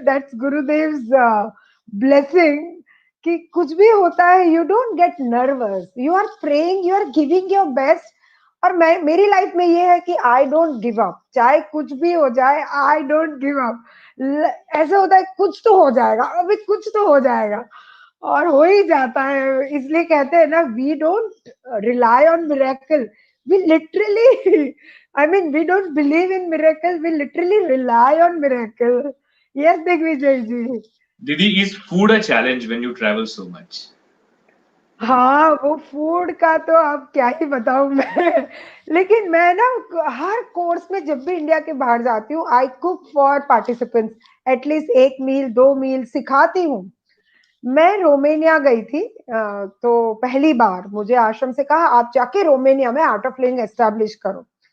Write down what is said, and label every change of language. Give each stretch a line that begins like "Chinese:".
English: that's Gurudev's blessing,
Hindi: कि कुछ भी होता है
English: You don't get nervous, you are praying, you are giving your best.
Hindi: और मैं, मेरी लाइफ में ये है कि
English: I don't give up,
Hindi: चाहे कुछ भी हो जाए, आई डोंट गिव अप। ऐसा होता है कुछ तो हो जाएगा, अभी कुछ तो हो जाएगा, और हो ही जाता है। इसलिए कहते हैं ना,
English: We don't rely on miracle, we literally, I mean, we don't believe in miracle. We literally rely on miracle. Yes, Digvijay ji. Didi, is food a challenge when you travel so much?
Hindi: हाँ, वो food का तो अब क्या ही बताऊँ मैं लेकिन मैं ना हर कोर्स में जब भी इंडिया के बाहर जाती हूँ,
English: I cook for participants at least 1 meal, 2 meal
Hindi: सिखाती हूँ। मैं रोमानिया गई थी तो पहली बार मुझे आश्रम से कहा आप जाके रोमानिया में आर्ट ऑफ लिविंग एस्टैब्लिश करो।